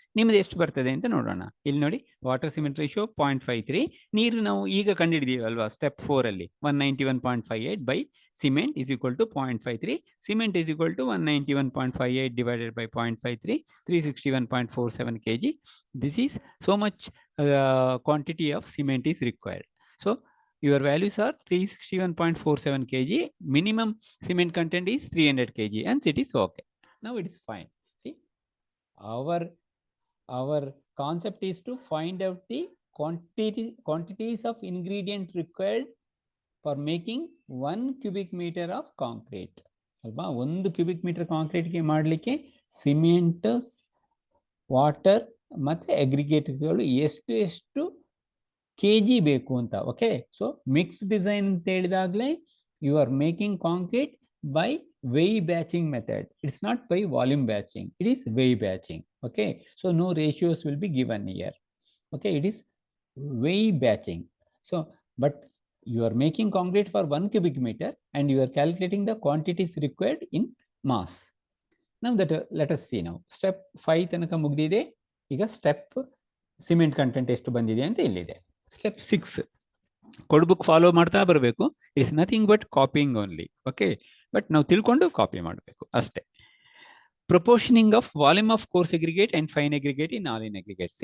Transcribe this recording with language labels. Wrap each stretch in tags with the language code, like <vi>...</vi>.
<kn>ನಿಮ್ದು ಎಷ್ಟು ಬರ್ತದೆ ಅಂತ ನೋಡೋಣ. ಇಲ್ಲಿ ನೋಡಿ ವಾಟರ್ ಸಿಮೆಂಟ್ ರೇಷಿಯೋ 0.53. ನೀರು ನಾವು ಈಗ ಕಂಡುಹಿಡಿದೀವಿ ಅಲ್ವಾ ಸ್ಟೆಪ್ 4 ಅಲ್ಲಿ 191.58</kn> <en>By cement is equal to 0.53. Cement is equal to 191.58 divided by 0.53, 361.47 kg. This is so much quantity of cement is required. So your values are 361.47 kg. Minimum cement content is 300 kg, and it is okay. Now it is fine. See, our concept is to find out the quantities of ingredient required for making 1 cubic meter of concrete.</en> <kn>ಅಲ್ವಾ, 1 cubic meter ಕಾಂಕ್ರೀಟ್ಗೆ ಮಾಡಲಿಕ್ಕೆ cement, water ಮತ್ತು ಅಗ್ರಿಗೇಟ್ಗಳು ಎಷ್ಟು kg ಬೇಕು ಅಂತ.</kn> <en>okay, so mix design</en> <kn>ಅಂತ ಹೇಳಿದಾಗಲೇ</kn> <en>You are making concrete by weigh batching method. It's not by volume batching, it is weigh batching. Okay, so no ratios will be given here. Okay, it is weigh batching. So but you are making concrete for 1 cubic meter and you are calculating the quantities required in mass. Now that let us see now.</en> <kn>Step 5 ತನಕ ಮುಗಿದಿದೆ. ಈಗ step cement content ಎಷ್ಟು ಬಂದಿದೆ ಅಂತ ಇಲ್ಲಿದೆ. Step 6 code book follow ಮಾಡ್ತಾ ಬರಬೇಕು.</kn> <en>It's nothing but copying only. Okay, but</en> <kn>ನಾವು ತಿಳ್ಕೊಂಡು ಕಾಪಿ ಮಾಡಬೇಕು ಅಷ್ಟೇ.</kn> <en>Proportioning of volume of coarse aggregate and fine aggregate in all in aggregate.</en>